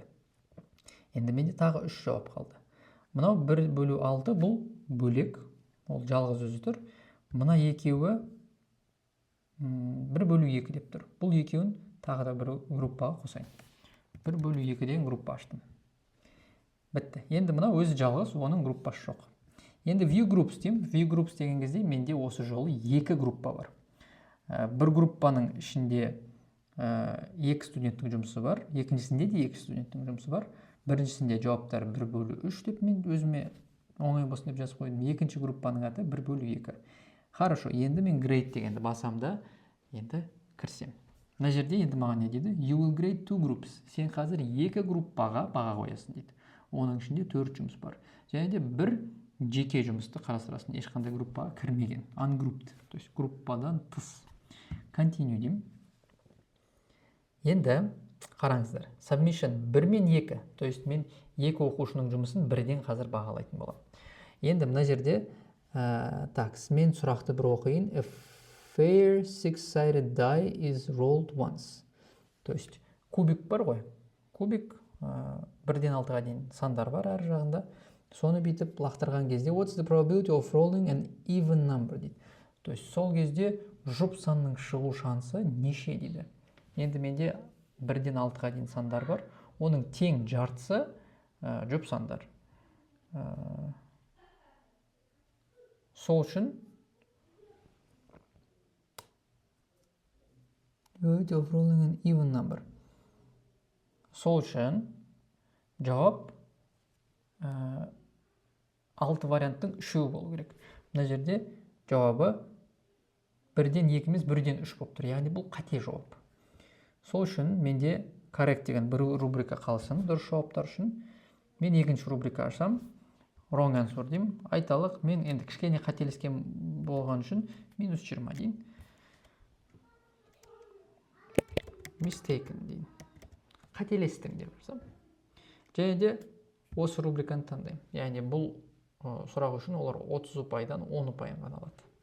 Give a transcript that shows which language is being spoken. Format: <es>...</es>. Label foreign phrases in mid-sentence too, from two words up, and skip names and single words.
<kk>Енді менде тағы 3 жауап қалды. Мынау 1/6 бұл бөлек, ол жалғыз өзі тұр. Мына екеуі 1/2 деп тұр. Бұл екеуін тағы да бір группаға қосайын. 1/2 деген группа аштым. Бітті. Енді мына өзі жалғыз, оның группасы жоқ. Енді</kk> <en>view groups</en> <kk>деймін.</kk> <en>View groups</en> <kk>деген кезде менде осы жолы 2 группа бар. Бір группаның ішінде 2 студенттің жұмысы бар, екіншісінде де 2 студенттің жұмысы бар. Біріншісінде жауаптар 1/3 деп мен өзіме оңай болсын деп жазып қойдым. Екінші группаның аты 1/2. Хорошо, енді мен grade дегенді басам да, енді кірсем. Мына жерде енді маған не дейді?</kk> <en>You will grade 2 groups.</en> <kk>Сен қазір 2 группаға баға қоясың дейді. Оның ішінде 4 жұмыс бар. Және де бір жеке жұмысты қарастырасың. Ешқандай группаға кірмеген. Ungrouped.</kk> <ru>То есть</ru> <kk>группадан тыс. Continue деймін. Енді қараңыздар. Submission 1 мен 2.</kk> <ru>То есть</ru> <kk>мен 2 оқушының жұмысын бірден қазір бағалайтын боламын. Енді мына жерде мен сұрақты бір оқиын.</kk> <en>A fair six-sided die is rolled once.</en> <ru>То есть</ru> <kk>кубик бар ғой. Кубик 1-ден 6-ға дейін сандар бар әр жағында. Соны бүйтіп лақтырған кезде</kk> <en>what's the probability of rolling an even number</en> <kk>дейді.</kk> <ru>То есть</ru> <kk>сол кезде жұп санның шығу шансы неше дейді. Енді менде 1-ден 6-ға дейін сандар бар. Оның тең жартысы жұп сандар. Сол үшін</kk> <en>probability of rolling an even number.</en> <kk>Сол үшін жауап 6 варианттың 3-і болу керек. Мына жерде жауабы 1-ден 2 емес 1-ден 3 болып тұр. Яғни бұл қате жауап. Сол үшін менде correct деген бір рубрика қалсын дұрыс жауаптар үшін. Мен екінші рубрика ашсам,</kk> <en>wrong answer деймін.</en> <kk>Айталық, мен енді кішкене қателескен болған үшін -20 деймін. Mistaken деймін. Қателестің деп жазам. Және де осы рубриканы таңдаймын. Яғни бұл сұрақ үшін олар 30 ұпайдан 10 ұпайын ғана алады.</kk>